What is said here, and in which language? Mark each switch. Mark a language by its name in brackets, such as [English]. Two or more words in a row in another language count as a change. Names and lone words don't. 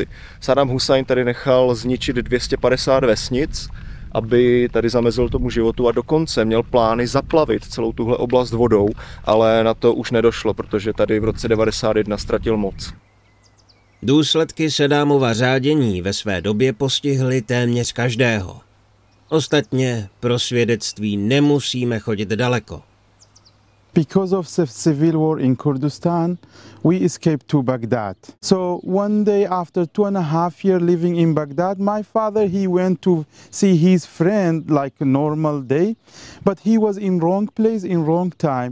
[Czech] Saddám Hussajn tady nechal zničit 250 vesnic, aby tady zamezil tomu životu, a dokonce měl plány zaplavit celou tuhle oblast vodou, ale na to už nedošlo, protože tady v roce 1991 ztratil moc. Důsledky Saddámova řádění ve své době postihly téměř každého. Ostatně pro svědectví nemusíme chodit daleko. [English] Because of the civil war in Kurdistan, we escaped to Baghdad. So one day after 2.5 years living in Baghdad, my father, he went to see his friend like a normal day, but he was in wrong place in wrong time.